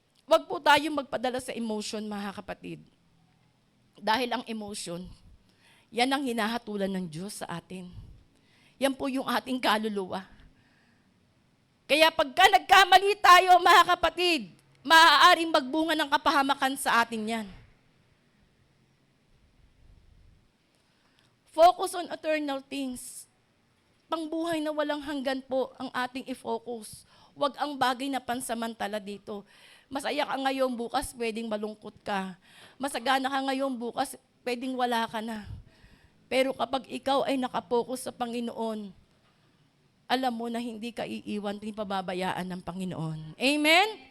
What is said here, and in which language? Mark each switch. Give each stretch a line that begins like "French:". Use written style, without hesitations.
Filipino: Huwag po tayong magpadala sa emotion, mga kapatid. Dahil ang emotion, yan ang hinahatulan ng Diyos sa atin. Yan po yung ating kaluluwa. Kaya pagka nagkamali tayo, mga kapatid, maaaring magbunga ng kapahamakan sa atin yan.
English: Focus on eternal things.
Filipino: Pangbuhay na walang hanggan po ang ating i-focus. Huwag ang bagay na pansamantala dito. Masaya ka ngayon, bukas pwedeng malungkot ka. Masagana ka ngayon, bukas pwedeng wala ka na. Pero kapag ikaw ay nakapokus sa Panginoon, alam mo na hindi ka iiwan, hindi pababayaan ng Panginoon. Amen?